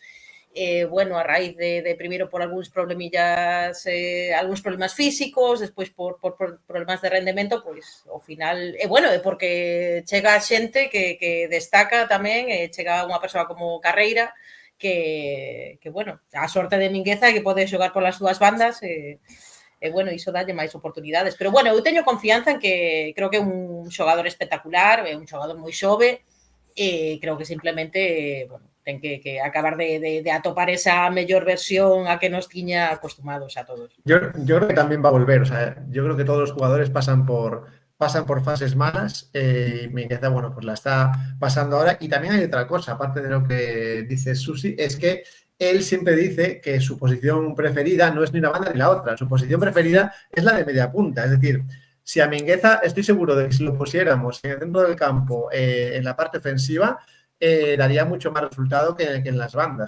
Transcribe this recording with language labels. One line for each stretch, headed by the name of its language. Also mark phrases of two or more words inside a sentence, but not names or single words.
Galician: Bueno, a raíz de primeiro por algúns problemillas, algúns problemas físicos, despois por problemas de rendemento, pois ao final, bueno, é porque chega a xente que destaca tamén, chega unha persoa como Carreira, que bueno, a sorte de Mingueza é que pode xogar polas dúas bandas e bueno, iso dalle máis oportunidades. Pero bueno, eu teño confianza en que creo que é un xogador espectacular, é un xogador moi xove e creo que simplemente, bueno, ten que acabar de atopar esa mellor versión a que nos tiña acostumados a todos.
Spanish: Yo creo que tamén va a volver, o sea, yo creo que todos os jugadores pasan por fases malas y Mingueza, bueno, pues la está pasando ahora. Y también hay otra cosa, aparte de lo que dice Susi, es que él siempre dice que su posición preferida no es ni una banda ni la otra. Su posición preferida es la de media punta. Es decir, si a Mingueza estoy seguro de que si lo pusiéramos en el centro del campo, en la parte ofensiva, daría mucho más resultado que en las bandas.